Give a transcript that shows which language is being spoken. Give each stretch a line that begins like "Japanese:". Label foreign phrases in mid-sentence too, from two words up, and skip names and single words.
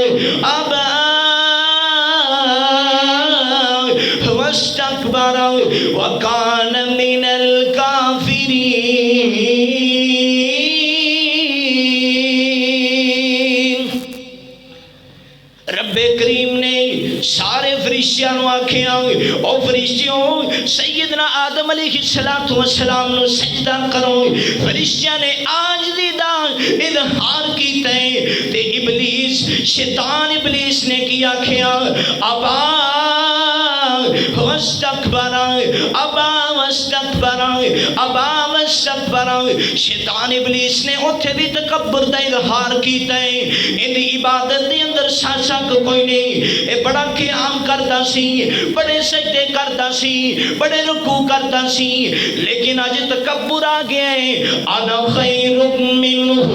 Arabic: وكان من الكافرين رب
Punjabi: کریم نے سارے فرشتیاں نو آکھیا او فرشتیوں سیدنا آدم
Arabic: علیہ السلام
Punjabi: نو سجدہ کرو فرشتیاں نے عاجزی دا اظہار کیتا ہے تے ابلیس شیطان ابلیس نے کیا آکھیا ابا واستكبر شیطان ابلیس نے اتھے بھی تکبر دا اظہار کیتا ہے ان عبادت دے اندر شک کوئی نہیں اے بڑا قیام کرتا سی بڑے سجدے کرتا سی بڑے رکوع کرتا سی لیکن آج تکبر آ گیا ہے
Arabic: انا خیر منہ